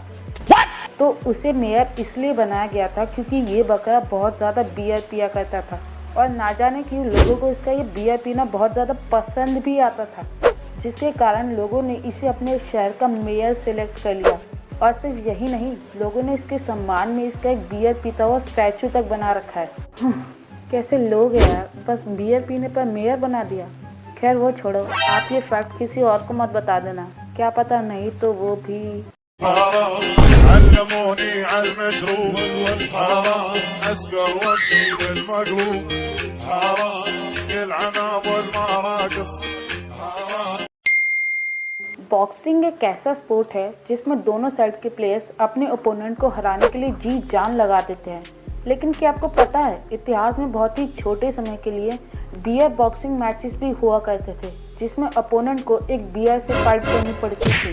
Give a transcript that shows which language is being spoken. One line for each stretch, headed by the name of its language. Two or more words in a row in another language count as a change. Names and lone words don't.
Hindi: तो उसे मेयर इसलिए बनाया गया था क्योंकि ये बकरा बहुत ज़्यादा बियर पिया करता था और ना जाने क्यों लोगों को इसका ये बियर पीना बहुत ज़्यादा पसंद भी आता था, जिसके कारण लोगों ने इसे अपने शहर का
English: mayor select
Hindi: कर लिया। और सिर्फ यही नहीं, लोगों ने इसके सम्मान में इसका एक बियर पीता हुआ स्टैचू तक बना रखा है। कैसे लोग हैं यार, बस बियर पीने पर मेयर बना दिया। खैर वो छोड़ो, आप ये फैक्ट किसी और को मत बता देना, क्या पता नहीं तो वो भी।
Arabic: علموني عالمشروب اسكر وامشي بالمقلوب العناب والمراقص।
Hindi: बॉक्सिंग एक ऐसा स्पोर्ट है जिसमें दोनों साइड के प्लेयर्स अपने ओपोनेंट को हराने के लिए जी जान लगा देते हैं। लेकिन क्या आपको पता है, इतिहास में बहुत ही छोटे समय के लिए
English: beer boxing matches
Hindi: भी हुआ करते थे जिसमें अपोनेंट को एक बियर से फाइट करनी पड़ती थी।